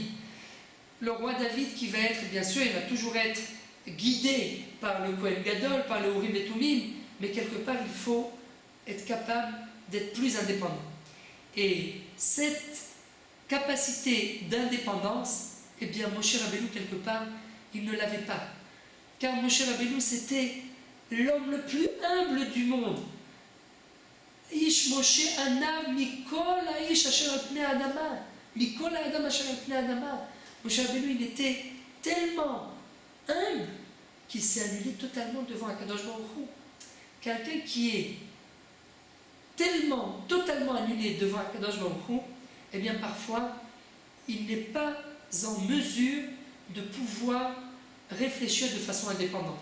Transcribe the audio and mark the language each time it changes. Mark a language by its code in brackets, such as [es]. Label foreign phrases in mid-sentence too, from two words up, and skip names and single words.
[fr] Le roi David qui va être, bien sûr, il va toujours être guidé par le Kohen Gadol, par le Urim et Tumim, mais quelque part, il faut être capable d'être plus indépendant. Et cette capacité d'indépendance, eh bien, Moshe Rabbeinu, quelque part, il ne l'avait pas. Car Moshe Rabbeinu, c'était l'homme le plus humble du monde. [he] איש משה ענו מכל איש אשר על פני אדמה. מכל אדם אשר על פני אדמה. [fr] Moshe Rabbeinu, il était tellement humble qu'il s'est annulé totalement devant [he] הקדוש ברוך הוא. [fr] Quelqu'un qui est totalement annulé devant [he] הקדוש ברוך הוא, [fr] eh bien parfois, il n'est pas en mesure de pouvoir réfléchir de façon indépendante.